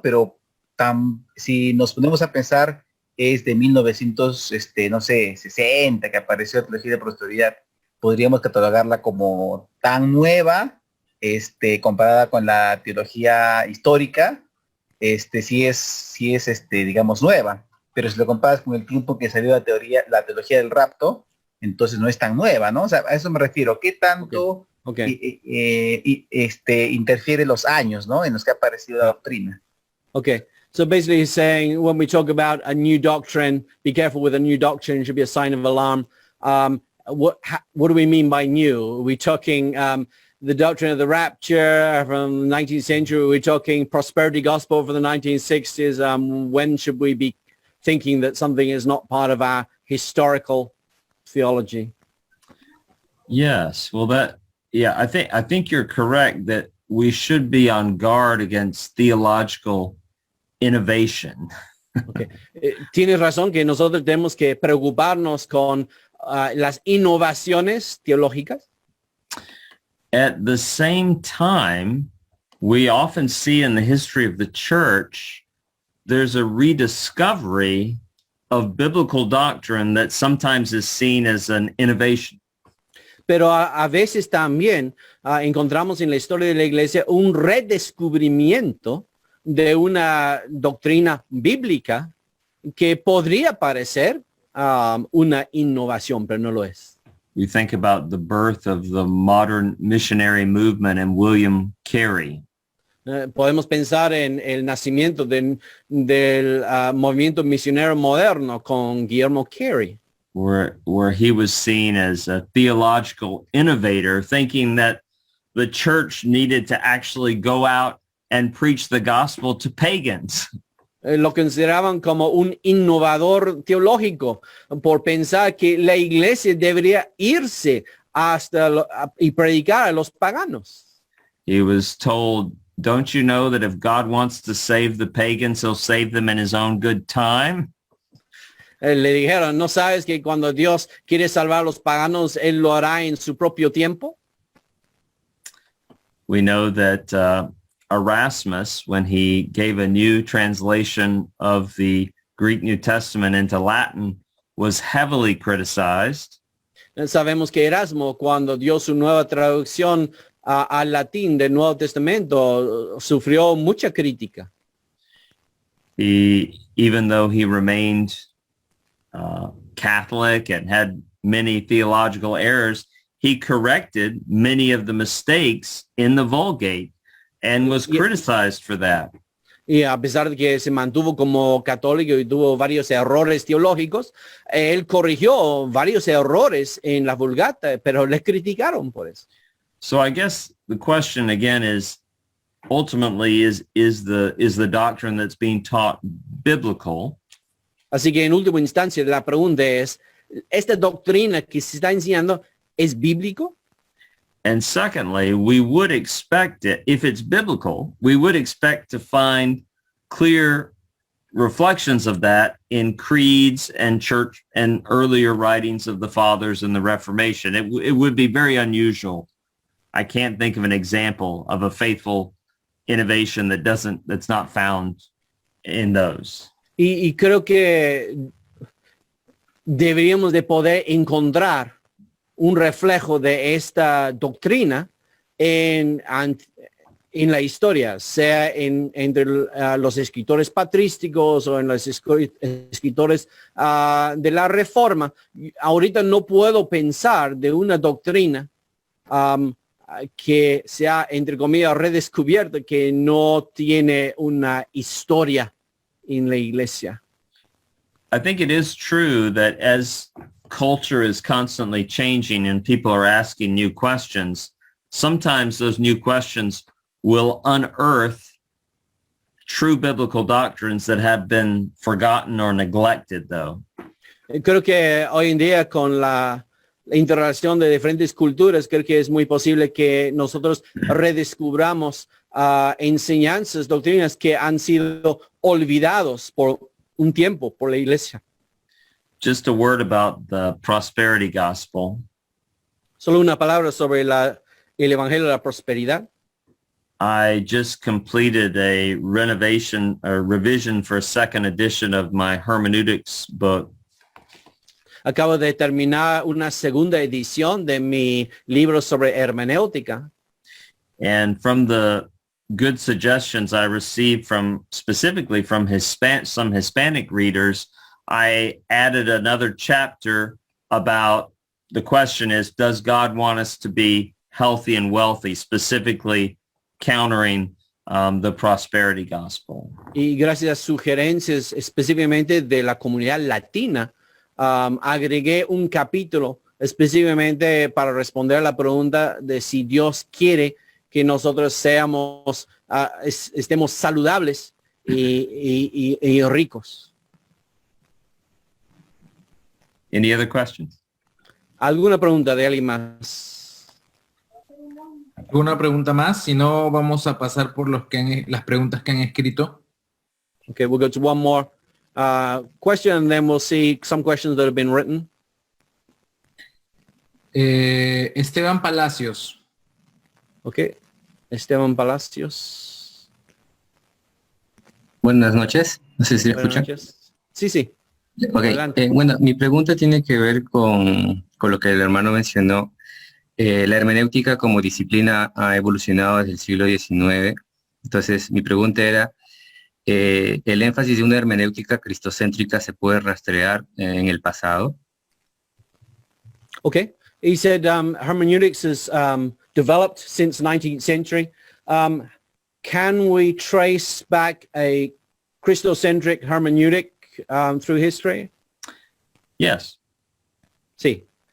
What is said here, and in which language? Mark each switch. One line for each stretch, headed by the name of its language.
Spanish: Pero si nos ponemos a pensar, es de 1900, no sé, 60 que apareció la teología de prosperidad, podríamos catalogarla como tan nueva, comparada con la teología histórica, sí es, digamos, nueva. Pero si lo comparas con el tiempo que salió la teología del rapto, entonces no es tan nueva, ¿no? O sea, a eso me refiero. ¿Qué tanto interfiere los años, ¿no? En los que ha aparecido la doctrina?
English: Okay. So basically he's saying when we talk about a new doctrine, be careful with a new doctrine, it should be a sign of alarm. What do we mean by new? Are we talking the doctrine of the rapture from the 19th century? Are we talking prosperity gospel for the 1960s? When should we be thinking that something is not part of our historical theology? Yes. Well, I think you're correct that we should be on guard against theological innovation. Okay.
Spanish: Tienes razón que nosotros tenemos que preocuparnos con las innovaciones teológicas.
English: At the same time, we often see in the history of the church, there's a rediscovery of biblical doctrine that sometimes is seen as an innovation.
Spanish: Pero a veces también encontramos en la historia de la iglesia un redescubrimiento de una doctrina bíblica que podría parecer una innovación, pero no lo es.
English: We think about the birth of the modern missionary movement and William Carey.
Spanish: Podemos pensar en el nacimiento del movimiento misionero moderno con Guillermo Carey.
English: Where he was seen as a theological innovator, thinking that the church needed to actually go out and preach the gospel to pagans.
Spanish: Lo consideraban como un innovador teológico por pensar que la iglesia debería irse y predicar a los paganos.
English: He was told, don't you know that if God wants to save the pagans, he'll save them in his own good time?
Spanish: Le dijeron, ¿no sabes que cuando Dios quiere salvar a los paganos, él lo hará en su propio tiempo?
English: We know that Erasmus, when he gave a new translation of the Greek New Testament into Latin, was heavily criticized.
Spanish: Sabemos que Erasmo, cuando dio su nueva traducción al latín del Nuevo Testamento, sufrió mucha crítica.
English: Even though he remained Catholic and had many theological errors, he corrected many of the mistakes in the Vulgate and was criticized for that.
Spanish: Y a pesar de que se mantuvo como católico y tuvo varios errores teológicos, él corrigió varios errores en la Vulgata, pero le criticaron por eso.
English: So I guess the question again is, ultimately, is the doctrine that's being taught biblical?
Spanish: Así que en última instancia la pregunta es, ¿esta doctrina que se está enseñando es bíblico?
English: And secondly, we would expect it, if it's biblical, we would expect to find clear reflections of that in creeds and church and earlier writings of the fathers and the Reformation. It would be very unusual. I can't think of an example of a faithful innovation that's not found in those.
Spanish: Y creo que deberíamos de poder encontrar un reflejo de esta doctrina en la historia, sea entre los escritores patrísticos o en los escritores de la Reforma. Ahorita no puedo pensar de una doctrina que sea, entre comillas, redescubierta, que no tiene una historia en la iglesia.
English: I think it is true that as culture is constantly changing and people are asking new questions, sometimes those new questions will unearth true biblical doctrines that have been forgotten or neglected, though.
Spanish: Creo que hoy en día con la interrelación de diferentes culturas, creo que es muy posible que nosotros redescubramos enseñanzas, doctrinas que han sido olvidados por un tiempo por la iglesia.
English: Just a word about the prosperity gospel.
Spanish: Solo una palabra sobre el evangelio de la prosperidad.
English: I just completed a revision for a second edition of my hermeneutics book.
Spanish: Acabo de terminar una segunda edición de mi libro sobre hermenéutica.
English: And from the good suggestions I received specifically from some Hispanic readers, I added another chapter about the question is, does God want us to be healthy and wealthy, specifically countering the prosperity gospel?
Spanish: Y gracias a sugerencias específicamente de la comunidad latina, agregué un capítulo específicamente para responder a la pregunta de si Dios quiere que nosotros estemos saludables y ricos.
English: Any other questions?
Spanish: ¿Alguna pregunta de alguien más? ¿Alguna pregunta más? Si no, vamos a pasar por las preguntas que han escrito.
English: Okay, we'll go to one more question and then we'll see some questions that have been written.
Spanish: Esteban Palacios. Okay, Esteban Palacios. Buenas noches, no sé si me Buenas escuchan. noches. Sí. Ok, Adelante. bueno, mi pregunta tiene que ver con lo que el hermano mencionó. La hermenéutica como disciplina ha evolucionado desde el siglo XIX. Entonces, mi pregunta era, ¿el énfasis de una hermenéutica cristocéntrica se puede rastrear en el pasado?
English: Okay. He said hermeneutics has developed since 19th century. Can we trace back a Christocentric hermeneutic through history? Yes.
Spanish: Sí.